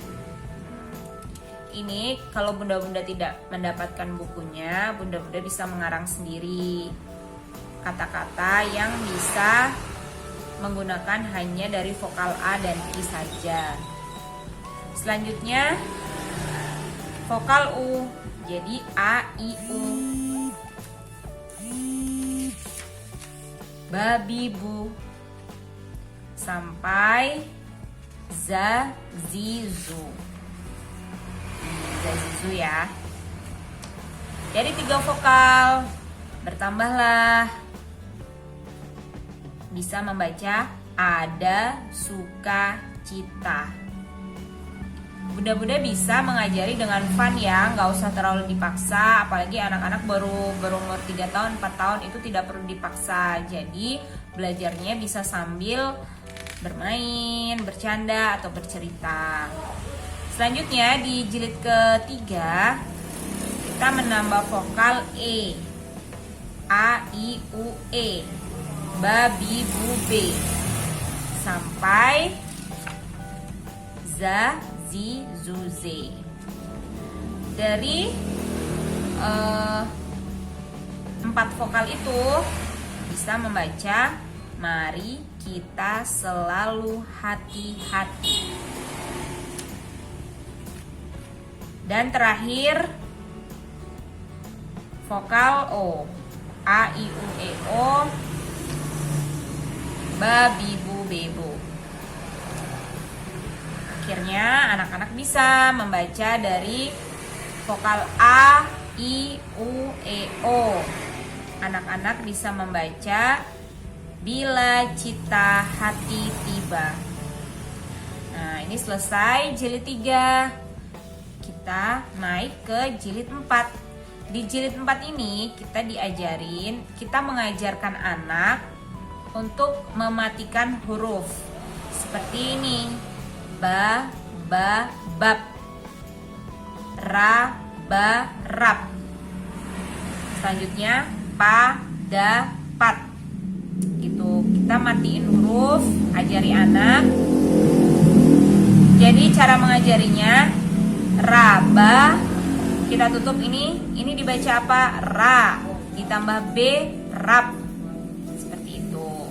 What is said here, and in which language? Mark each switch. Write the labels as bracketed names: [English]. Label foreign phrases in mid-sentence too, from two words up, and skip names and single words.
[Indonesian] Ini kalau bunda-bunda tidak mendapatkan bukunya, bunda-bunda bisa mengarang sendiri kata-kata yang bisa menggunakan hanya dari vokal A dan I saja. Selanjutnya vokal U, jadi A, I, U. Babi, bu, sampai za, zi, zu. Zazizu ya. Dari 3 vokal bertambahlah bisa membaca ada, suka, cita. Bunda-bunda bisa mengajari dengan fun ya, nggak usah terlalu dipaksa. Apalagi anak-anak baru berumur 3 tahun, 4 tahun itu tidak perlu dipaksa. Jadi belajarnya bisa sambil bermain, bercanda, atau bercerita. Selanjutnya di jilid ketiga kita menambah vokal E. A, I, U, E. Babi, bu, be. Sampai za, zi, zu, ze. Dari 4 vokal itu bisa membaca mari kita selalu hati-hati. Dan terakhir vokal O. A, I, U, E, O. Ba, bi, bu, be, bo. Akhirnya anak-anak bisa membaca dari vokal A, I, U, E, O. Anak-anak bisa membaca bila cita hati tiba. Nah, ini selesai jilid 3. Kita naik ke jilid 4. Di jilid 4 ini kita mengajarkan anak untuk mematikan huruf. Seperti ini. Ba, ba, bab. Ra, ba, rap. Selanjutnya pa, da, pat. Gitu. Kita matiin huruf, ajari anak. Jadi cara mengajarinya ra, ba, kita tutup ini dibaca apa? Ra, ditambah b, rap. Seperti itu.